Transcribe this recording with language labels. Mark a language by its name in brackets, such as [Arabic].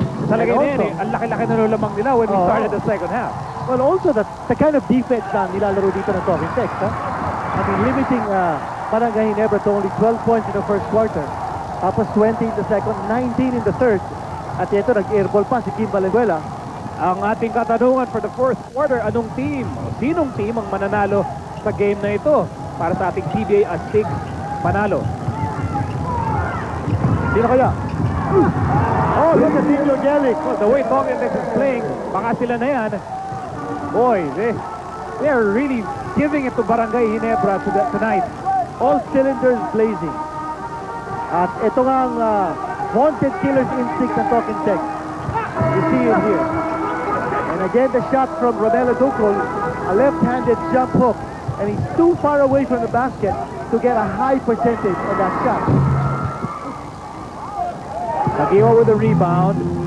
[Filipino] Talaga yun ang laki-laki na lamang nila [English] when we started the second half. Well, also the kind of defense [Filipino] na nilalaro dito ng [English] Talking Tex, huh? I mean, limiting Barangay Ginebra to only 12 points in the first quarter. [Filipino] Tapos [English] 20 in the second, 19 in the third. [Filipino] At ito, nag-airball pa si Kim Valenzuela. Ang ating katanungan [English] for the fourth quarter, [Filipino] anong team, sinong team ang mananalo sa game na ito para sa ating PBA Astig panalo? Sino kaya? [English] Oh, look at Nino Gelig. Well, the way Talking Tex is playing, [Filipino] baka sila na yan. [English] Boy, they are really giving it to Barangay Ginebra tonight. All cylinders blazing. [Filipino] At ito nga ang [English] wanted killer's instinct [Filipino] ng Talking Tex. [English] You see it here. And again, the shot from Romel Ducol, a left-handed jump hook. And he's too far away from the basket to get a high percentage on that shot. Tagiwa with the rebound.